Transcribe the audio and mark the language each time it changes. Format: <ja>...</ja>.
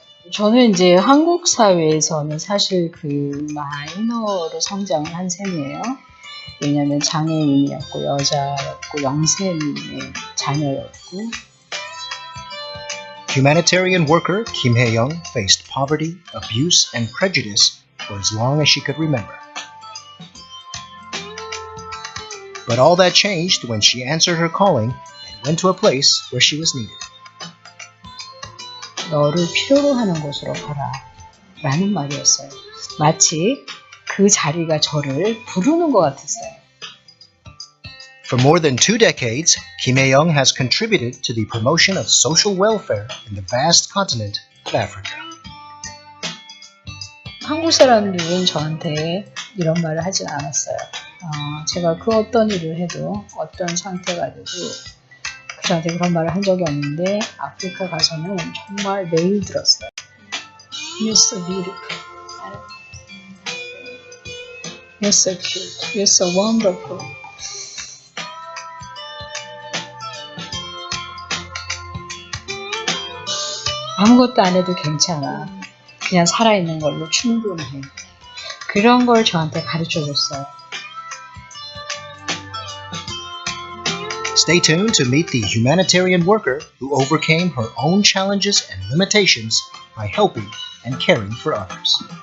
<ko>저는 이제 한국 사회에서는 사실 그 마이너로 성장을 한 셈이에요. 왜냐하면 장애인이었고 여자였고 영세민의 자녀였고.</ko> <en>Humanitarian worker Kim Hae-young faced poverty, abuse, and prejudice for as long as she could remember. But all that changed when she answered her calling and went to a place where she was needed.</en> <ko>너를 필요로 하는 곳으로 가라 라는 말이었어요. 마치 그 자리가 저를 부르는 것 같았어요.</ko> <en>For more than 2 decades, Kim Hae-young has contributed to the promotion of social welfare in the vast continent of Africa.</en> <ko>한국 사람들은 저한테 이런 말을 하진 않았어요. 제가 그 어떤 일을 해도 어떤 상태가 돼도 저한테 그런 말을 한 적이 없는데 아프리카 가서는 정말 매일 들었어요.</ko> <en>You're so beautiful. You're so cute. You're so wonderful.</en> <ko>아무것도 안 해도 괜찮아. 그냥 살아있는 걸로 충분해. 그런 걸 저한테 가르쳐줬어요.</ko> <en>Stay tuned to meet the humanitarian worker who overcame her own challenges and limitations by helping and caring for others.</en>